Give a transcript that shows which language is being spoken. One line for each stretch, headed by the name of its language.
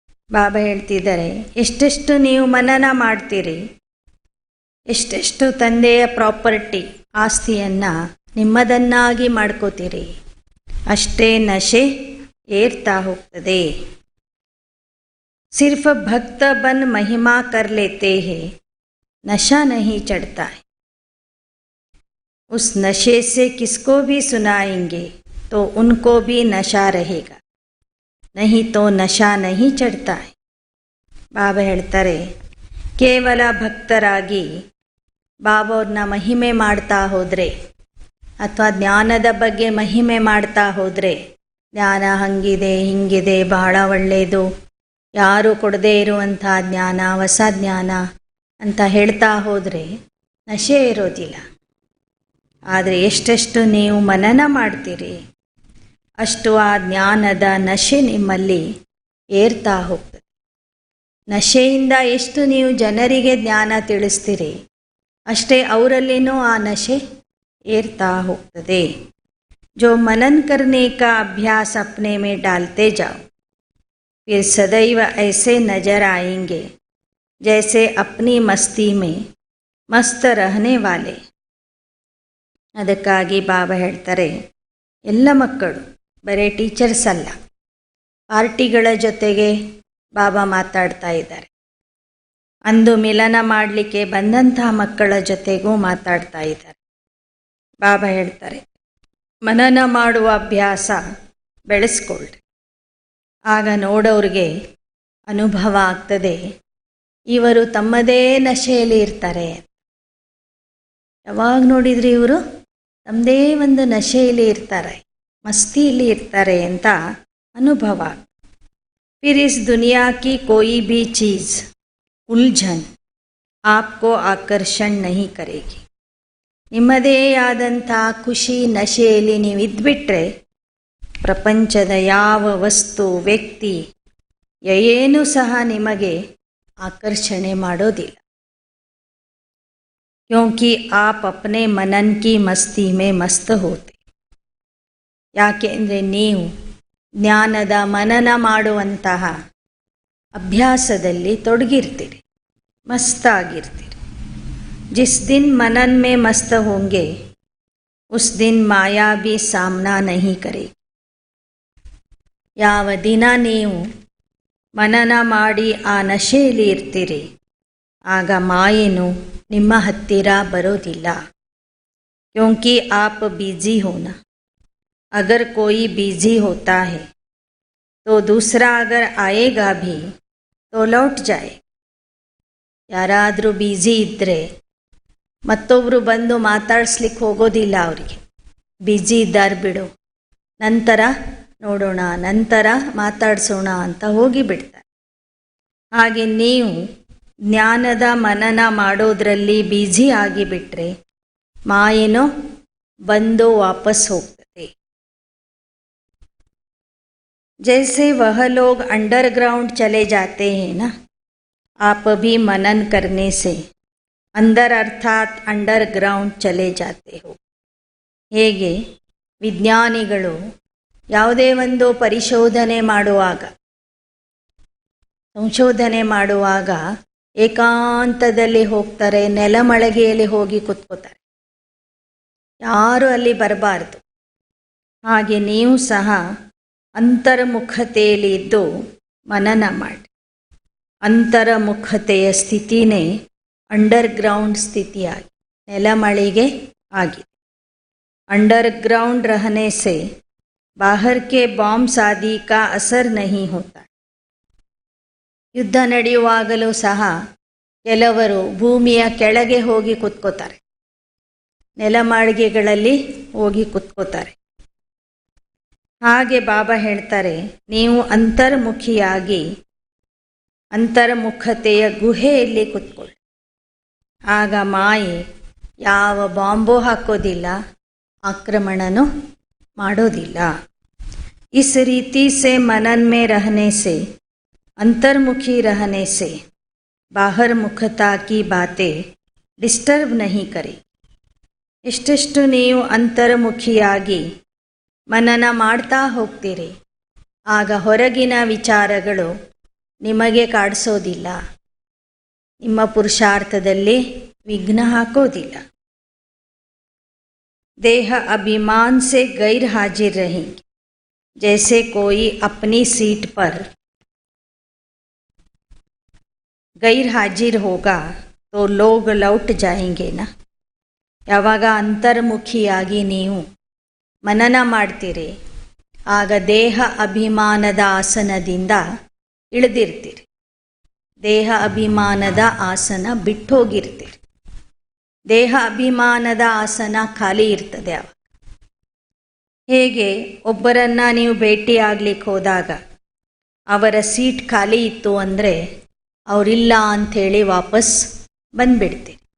Kannada: ಬಾಬಾ ಹೇಳ್ತಿದ್ದಾರೆ, ಎಷ್ಟೆಷ್ಟು ನೀವು ಮನನ ಮಾಡ್ತೀರಿ, ಎಷ್ಟೆಷ್ಟು ತಂದೆಯ ಪ್ರಾಪರ್ಟಿ ಆಸ್ತಿಯನ್ನು ನಿಮ್ಮದನ್ನಾಗಿ ಮಾಡ್ಕೋತೀರಿ, ಅಷ್ಟೇ ನಶೆ ಏರ್ತಾ ಹೋಗ್ತದೆ.
Hindi: सिर्फ भक्त बन महिमा कर लेते हैं, नशा नहीं चढ़ता है. उस नशे से किसको भी सुनाएंगे तो उनको भी नशा रहेगा, नहीं तो नशा नहीं चढ़ता है.
Kannada: ಬಾಬಾ ಹೇಳ್ತಾರೆ, ಕೇವಲ ಭಕ್ತರಾಗಿ ಬಾಬಾವ್ರನ್ನ ಮಹಿಮೆ ಮಾಡ್ತಾ ಹೋದರೆ ಅಥವಾ ಜ್ಞಾನದ ಬಗ್ಗೆ ಮಹಿಮೆ ಮಾಡ್ತಾ ಹೋದರೆ, ಜ್ಞಾನ ಹಂಗಿದೆ ಹಿಂಗಿದೆ, ಬಹಳ ಒಳ್ಳೆಯದು, ಯಾರು ಕೊಡದೇ ಇರುವಂಥ ಜ್ಞಾನ, ಹೊಸ ಜ್ಞಾನ ಅಂತ ಹೇಳ್ತಾ ಹೋದರೆ ನಶೆ ಇರೋದಿಲ್ಲ. ಆದರೆ ಎಷ್ಟೆಷ್ಟು ನೀವು ಮನನ ಮಾಡ್ತೀರಿ, ಅಷ್ಟು ಆ ಜ್ಞಾನದ ನಶೆ ನಿಮ್ಮಲ್ಲಿ ಏರ್ತಾ ಹೋಗ್ತದೆ. ನಶೆಯಿಂದ ಎಷ್ಟು ನೀವು ಜನರಿಗೆ ಜ್ಞಾನ ತಿಳಿಸ್ತೀರಿ, ಅಷ್ಟೇ ಅವರಲ್ಲಿನೂ ಆ ನಶೆ ಏರ್ತಾ ಹೋಗ್ತದೆ.
Hindi: ಜೋ मनन करने का अभ्यास अपने में डालते जाओ, फिर सदैव ऐसे नजर आएंगे जैसे अपनी मस्ती में मस्त रहने वाले.
Kannada: ಅದಕ್ಕಾಗಿ ಬಾಬಾ ಹೇಳ್ತಾರೆ, ಎಲ್ಲ ಮಕ್ಕಳು ಬರೀ ಟೀಚರ್ಸ್ ಅಲ್ಲ, ಪಾರ್ಟಿಗಳ ಜೊತೆಗೆ ಬಾಬಾ ಮಾತಾಡ್ತಾ ಇದ್ದಾರೆ. ಅಂದು ಮಿಲನ ಮಾಡಲಿಕ್ಕೆ ಬಂದಂಥ ಮಕ್ಕಳ ಜೊತೆಗೂ ಮಾತಾಡ್ತಾ ಇದ್ದಾರೆ. ಬಾಬಾ ಹೇಳ್ತಾರೆ, ಮನನ ಮಾಡುವ ಅಭ್ಯಾಸ ಬೆಳೆಸ್ಕೊಳ್ರಿ. ಆಗ ನೋಡೋರಿಗೆ ಅನುಭವ ಆಗ್ತದೆ, ಇವರು ತಮ್ಮದೇ ನಶೆಯಲ್ಲಿ ಇರ್ತಾರೆ. ಯಾವಾಗ ನೋಡಿದ್ರಿ ಇವರು ತಮ್ಮದೇ ಒಂದು ನಶೆಯಲ್ಲಿ ಇರ್ತಾರೆ, ಮಸ್ತಿಯಲ್ಲಿ ಇರ್ತಾರೆ ಅಂತ ಅನುಭವ.
Hindi: फिर इस दुनिया की कोई भी चीज़ उलझन आपको आकर्षण नहीं करेगी.
Kannada: ನಿಮ್ಮದೇ ಆದಂಥ ಖುಷಿ ನಶೆಯಲ್ಲಿ ನೀವು ಇದ್ಬಿಟ್ರೆ ಪ್ರಪಂಚದ ಯಾವ ವಸ್ತು ವ್ಯಕ್ತಿ ಏನೂ ಸಹ ನಿಮಗೆ ಆಕರ್ಷಣೆ ಮಾಡೋದಿಲ್ಲ.
Hindi: ಕ್ಯೋಂಕಿ ಆಪ್ ಅಪ್ನೆ ಮನನ್ ಕಿ ಮಸ್ತಿ ಮೇ ಮಸ್ತ್ ಹೋತೆ.
Kannada: ಯಾಕೆಂದರೆ ನೀವು ಜ್ಞಾನದ ಮನನ ಮಾಡುವಂತಹ ಅಭ್ಯಾಸದಲ್ಲಿ ತೊಡಗಿರ್ತೀರಿ, ಮಸ್ತಾಗಿರ್ತೀರಿ.
Hindi: जिस दिन मनन में मस्त होंगे उस दिन माया भी सामना नहीं करेगी.
Kannada: ಯಾವ ದಿನ ನೀವು ಮನನ ಮಾಡಿ ಆ ನಶೆಯಲ್ಲಿ ಇರ್ತೀರಿ, ಆಗ ಮಾಯೆನು ನಿಮ್ಮ ಹತ್ತಿರ ಬರೋದಿಲ್ಲ.
Hindi: क्योंकि आप बिजी होना, अगर कोई बिजी होता है तो दूसरा अगर आएगा भी तो लौट जाए.
Kannada: ಯಾರಾದರೂ ಬ್ಯುಸಿ ಇದ್ದರೆ ಮತ್ತೊಬ್ಬರು ಬಂದು ಮಾತಾಡಿಸ್ಲಿಕ್ಕೆ ಹೋಗೋದಿಲ್ಲ ಅವರಿಗೆ. ಬ್ಯುಸಿ ಇದ್ದಾರೆ ಬಿಡು, ನಂತರ ನೋಡೋಣ, ನಂತರ ಮಾತಾಡಿಸೋಣ ಅಂತ ಹೋಗಿಬಿಡ್ತಾರೆ. ಹಾಗೆ ನೀವು ಜ್ಞಾನದ ಮನನ ಮಾಡೋದ್ರಲ್ಲಿ ಬ್ಯುಸಿ ಆಗಿಬಿಟ್ರೆ ಮಾಯೇನೋ ಬಂದು ವಾಪಸ್ ಹೋಗ್ತದೆ.
Hindi: जैसे वह लोग अंडरग्राउंड चले जाते हैं ना, आप भी मनन करने से अंदर अर्थात अंडरग्राउंड चले जाते हो.
Kannada: ಹೇಗೆ ವಿಜ್ಞಾನಿಗಳು ಯಾವುದೇ ಒಂದು ಪರಿಶೋಧನೆ ಮಾಡುವಾಗ, ಸಂಶೋಧನೆ ಮಾಡುವಾಗ ಏಕಾಂತದಲ್ಲಿ ಹೋಗ್ತಾರೆ, ನೆಲಮಳಗೆಯಲ್ಲಿ ಹೋಗಿ ಕೂತ್ಕೋತಾರೆ, ಯಾರು ಅಲ್ಲಿ ಬರಬಾರ್ದು. ಹಾಗೆ ನೀವು ಸಹ ಅಂತರ್ಮುಖತೆಯಲ್ಲಿ ಇದ್ದು ಮನನ ಮಾಡಿ. ಅಂತರ್ಮುಖತೆಯ ಸ್ಥಿತಿನೇ अंडरग्राउंड ಸ್ಥಿತಿ ಆಗಿ ನೆಲಮಳಿಗೆ ಆಗಿದೆ.
Hindi: अंडरग्राउंड रहने से बाहर के बॉम्ब्स आदि का असर नहीं होता.
Kannada: ಯುದ್ಧ ನಡೆಯುವಾಗಲೂ ಸಹ ಕೆಲವರು ಭೂಮಿಯ ಕೆಳಗೆ ಹೋಗಿ ಕುತ್ಕೋತಾರೆ, ನೆಲಮಾಳಿಗೆಗಳಲ್ಲಿ ಹೋಗಿ ಕುತ್ಕೋತಾರೆ. ಹಾಗೆ ಬಾಬಾ ಹೇಳ್ತಾರೆ, ನೀವು ಅಂತರ್ಮುಖಿಯಾಗಿ ಅಂತರ್ಮುಖತೆಯ ಗುಹೆಯಲ್ಲಿ ಕೂತ್ಕೊಳ್ಳಿ. ಆಗ ಮಾಯೆ ಯಾವ ಬಾಂಬು ಹಾಕೋದಿಲ್ಲ, ಆಕ್ರಮಣನೂ ಮಾಡೋದಿಲ್ಲ.
Hindi: इस रीति से मनन में रहने से, अंतर्मुखी रहने से बाहर मुखता की बातें डिस्टर्ब नहीं करे.
Kannada: ಎಷ್ಟೆಷ್ಟು ನೀವು ಅಂತರ್ಮುಖಿಯಾಗಿ ಮನನ ಮಾಡ್ತಾ ಹೋಗ್ತೀರಿ, ಆಗ ಹೊರಗಿನ ವಿಚಾರಗಳು ನಿಮಗೆ ಕಾಡಿಸೋದಿಲ್ಲ, ನಿಮ್ಮ ಪುರುಷಾರ್ಥದಲ್ಲಿ ವಿಘ್ನ ಹಾಕೋದಿಲ್ಲ.
Hindi: ದೇಹ अभिमान से गैर हाजिर रहेंगे. जैसे कोई अपनी सीट पर गैर हाजिर होगा तो लोग लौट जाएंगे ना.
Kannada: ಯಾವಾಗ ಅಂತರ್ಮುಖಿಯಾಗಿ ನೀವು ಮನನ ಮಾಡ್ತೀರಿ, ಆಗ ದೇಹ ಅಭಿಮಾನದ ಆಸನದಿಂದ ಇಳಿದಿರ್ತೀರಿ, ದೇಹ ಅಭಿಮಾನದ ಆಸನ ಬಿಟ್ಟೋಗಿರ್ತೀರಿ. ದೇಹ ಅಭಿಮಾನದ ಆಸನ ಖಾಲಿ ಇರ್ತದೆ. ಆವಾಗ ಹೇಗೆ ಒಬ್ಬರನ್ನ ನೀವು ಭೇಟಿಯಾಗ್ಲಿಕ್ಕೆ ಹೋದಾಗ ಅವರ ಸೀಟ್ ಖಾಲಿ ಇತ್ತು ಅಂದರೆ ಅವರಿಲ್ಲ ಅಂಥೇಳಿ ವಾಪಸ್ ಬಂದ್ಬಿಡ್ತೀರಿ.